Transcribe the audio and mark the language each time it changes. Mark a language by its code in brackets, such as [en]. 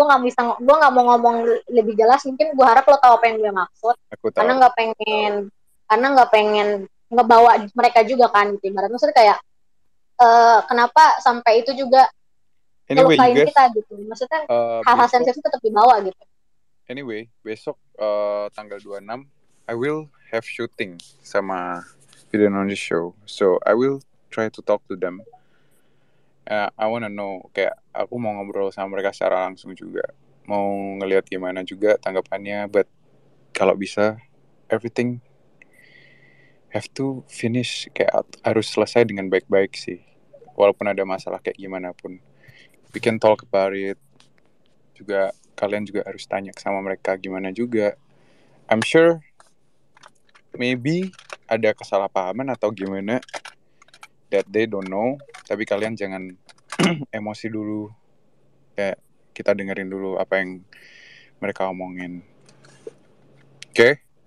[id] Gue nggak mau ngomong lebih jelas, mungkin gue harap lo tahu apa yang gue maksud. Karena nggak pengen ngebawa mereka juga kan gitu. Ibaratnya maksudnya kayak kenapa sampai itu juga ngelukain kita gitu. Maksudnya hal-hal sensitif tetap dibawa gitu. [en] Anyway, [id] besok tanggal 26 [en] I will have shooting [id] sama [en] Video on the Show. So I will try to talk to them. I wanna know, [id] kayak aku mau ngobrol sama mereka secara langsung juga, mau ngelihat gimana juga tanggapannya. [en] But kalau bisa everything have to finish, [id] kayak harus selesai dengan baik-baik sih, walaupun ada masalah kayak gimana pun. [en] We can talk about it [id] juga. Kalian juga harus tanya sama mereka gimana juga. [en] I'm sure maybe [id] ada kesalahpahaman atau gimana [en] that they don't know, [id] tapi kalian jangan emosi dulu, kayak kita dengerin dulu apa yang mereka omongin. Oke?